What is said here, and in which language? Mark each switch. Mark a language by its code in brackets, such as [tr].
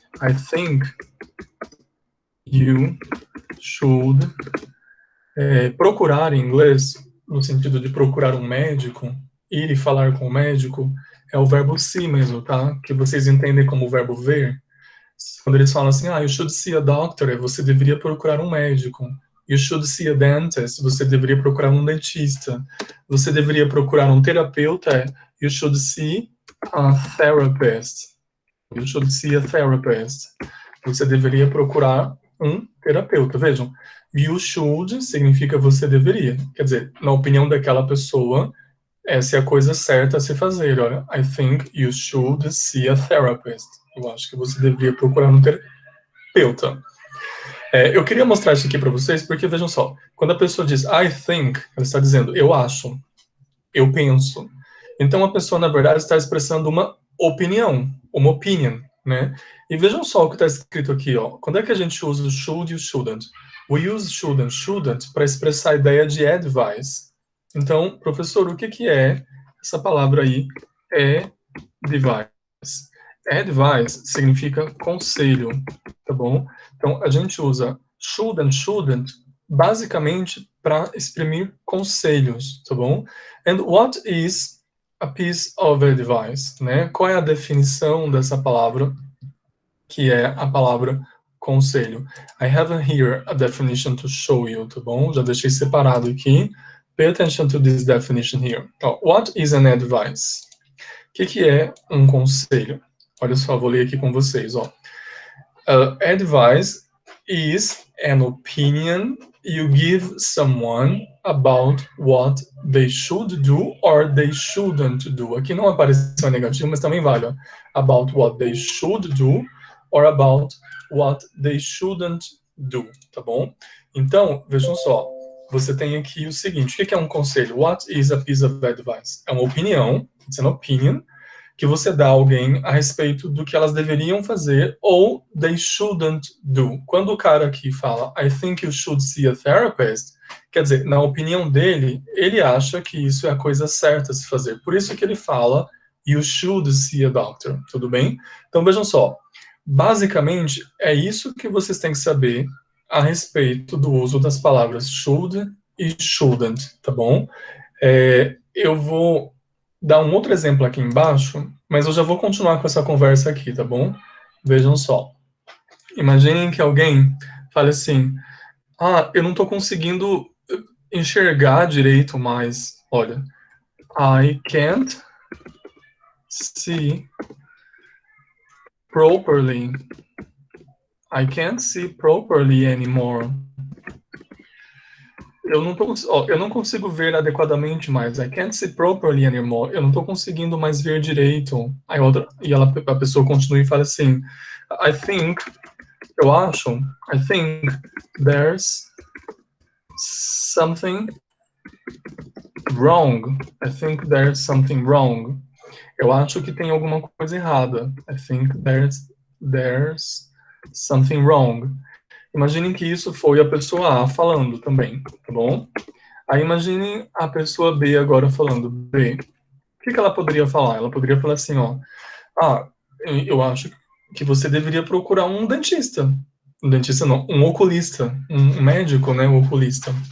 [en] I think you should [pt] procurar em inglês, no sentido de procurar um médico, ir e falar com o médico, é o verbo see mesmo, tá? Que vocês entendem como o verbo ver. Quando eles falam assim, [en] you should see a doctor, [pt] você deveria procurar um médico. [en] You should see a dentist, [pt] você deveria procurar um dentista. Você deveria procurar um terapeuta, [en] you should see a therapist. You should see a therapist. [pt] Você deveria procurar um terapeuta. Vejam, [en] you should [pt] significa você deveria. Quer dizer, na opinião daquela pessoa, essa é a coisa certa a se fazer. Olha, [en] I think you should see a therapist. [pt] Eu acho que você deveria procurar um terapeuta. Eu queria mostrar isso aqui para vocês, porque vejam só, quando a pessoa diz [en] I think, [pt] ela está dizendo eu acho, eu penso. Então a pessoa, na verdade, está expressando uma opinião, uma opinion, né? E vejam só o que está escrito aqui, ó. Quando é que a gente usa o should e o shouldn't? [en] We use should and shouldn't [pt] para expressar a ideia de [en] advise. [pt] Então, professor, o que é essa palavra aí? [en] Advise. Advise [pt] significa conselho, tá bom? Então, a gente usa [en] should and shouldn't [pt] basicamente para exprimir conselhos, tá bom? [en] And what is a piece of advice, [pt] né? Qual é a definição dessa palavra, que é a palavra conselho? [en] I have here a definition to show you, [pt] tá bom? Já deixei separado aqui. [en] Pay attention to this definition here. What is an advice? [pt] O que é um conselho? Olha só, vou ler aqui com vocês, ó. [en] Advice is an opinion you give someone about what they should do or they shouldn't do. [pt] Aqui não apareceu negativo, mas também vale. Ó. [en] About what they should do or about what they shouldn't do, [pt] tá bom? Então, vejam só, você tem aqui o seguinte, o que é um conselho? [en] What is a piece of advice? [pt] É uma opinião, [en] it's an opinion, [pt] que você dá a alguém a respeito do que elas deveriam fazer ou [en] they shouldn't do. [pt] Quando o cara aqui fala [en] I think you should see a therapist, [pt] quer dizer, na opinião dele, ele acha que isso é a coisa certa a se fazer. Por isso que ele fala [en] you should see a doctor, [pt] tudo bem? Então vejam só, basicamente é isso que vocês têm que saber a respeito do uso das palavras should e shouldn't, tá bom? Eu vou dar um outro exemplo aqui embaixo, mas eu já vou continuar com essa conversa aqui, tá bom? Vejam só. Imaginem que alguém fale assim, eu não estou conseguindo enxergar direito mais. Olha, [en] I can't see properly. I can't see properly anymore. [pt] Eu não consigo ver adequadamente mais. [en] I can't see properly anymore. [pt] Eu não estou conseguindo mais ver direito. A pessoa continua e fala assim, eu acho, [en] I think there's something wrong. I think there's something wrong. [pt] Eu acho que tem alguma coisa errada. [en] I think there's something wrong. [pt] Imaginem que isso foi a pessoa A falando também, tá bom? Aí imaginem a pessoa B agora falando. B, o que ela poderia falar? Ela poderia falar assim, ó. Eu acho que você deveria procurar um dentista. Um dentista não, um oculista. Um médico, né, um oculista.